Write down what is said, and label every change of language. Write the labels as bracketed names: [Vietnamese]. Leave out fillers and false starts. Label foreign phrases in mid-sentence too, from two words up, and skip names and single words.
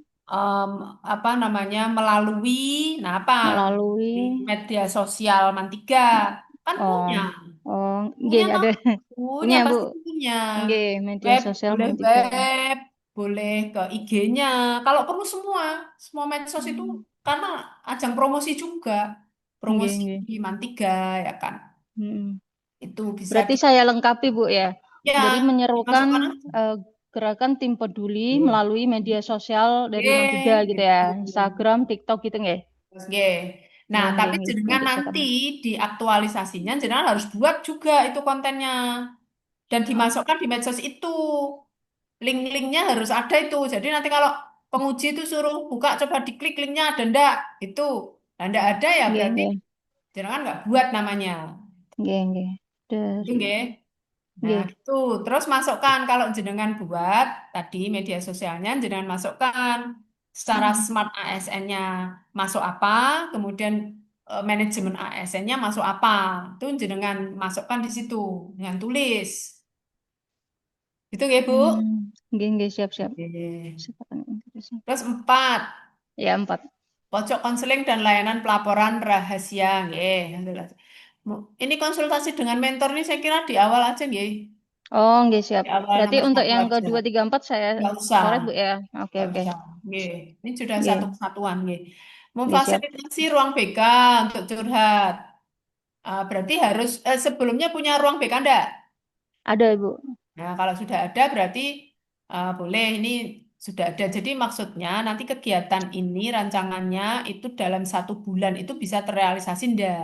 [Indonesian] em, apa namanya melalui nah apa di Melalui media sosial Mantiga kan oh, punya. [Javanese] oh, nggih [Indonesian] Punya toh? ada Punya, punya, Bu. pasti punya. Nggih, media Web, sosial boleh Mantiga. web, boleh ke IG-nya. Kalau perlu semua, semua medsos itu Hmm. karena ajang promosi juga. [Javanese] Nggih, [Indonesian] Promosi [Javanese] nggih. [Indonesian] di Mantiga, ya kan. Mm. Itu bisa Berarti saya lengkapi, Bu ya. ya, Jadi menyerukan dimasukkan aja. eh, gerakan tim peduli Oke. melalui media sosial dari Mantiga Oke, gitu ya. gitu. Instagram, TikTok gitu nggih. Oke. Nah, [Javanese] Nggih, nggih, [Indonesian] tapi [Javanese] nggih. jenengan [Indonesian] Nanti saya nanti tambah. di aktualisasinya jenengan harus buat juga itu kontennya dan dimasukkan di medsos itu. Link-linknya harus ada itu. Jadi nanti kalau penguji itu suruh buka, coba diklik linknya ada ndak? Itu. Nah, ndak ada ya [Javanese] Nggih, [Indonesian] berarti [Javanese] nggih. [Indonesian] jangan nggak buat namanya. [Javanese] Nggih, nggih. [Indonesian] Itu Dari nggih. Nah, [Javanese] nggih. [Indonesian] gitu. Terus masukkan kalau jenengan buat tadi media sosialnya jenengan masukkan secara Mm. smart ASN-nya masuk apa, kemudian manajemen ASN-nya masuk apa. Itu jenengan masukkan di situ dengan tulis. Itu nggih, Bu. [Javanese] Nggih, nggih, [Indonesian] siap-siap. Oke. Sekarang Inggrisnya. Terus 4. Ya, 4. Pojok konseling dan layanan pelaporan rahasia, nggih. Ini konsultasi dengan mentor ini saya kira di awal aja, [Javanese] nggih. Oh, nggih, [Indonesian] siap. Di awal Berarti nomor untuk 1 yang aja. kedua, tiga, empat saya Nggak usah, coret, Bu ya. Oke, nggak oke. usah, nggih. Ini sudah satu [Javanese] Nggih, [Indonesian] kesatuan, nggih. [Javanese] nggih, [Indonesian] siap. Memfasilitasi ruang BK untuk curhat. Berarti harus sebelumnya punya ruang BK enggak? Ada, Bu. Nah, kalau sudah ada berarti boleh ini sudah ada. Jadi maksudnya nanti kegiatan ini rancangannya itu dalam 1 bulan itu bisa terrealisasi enggak?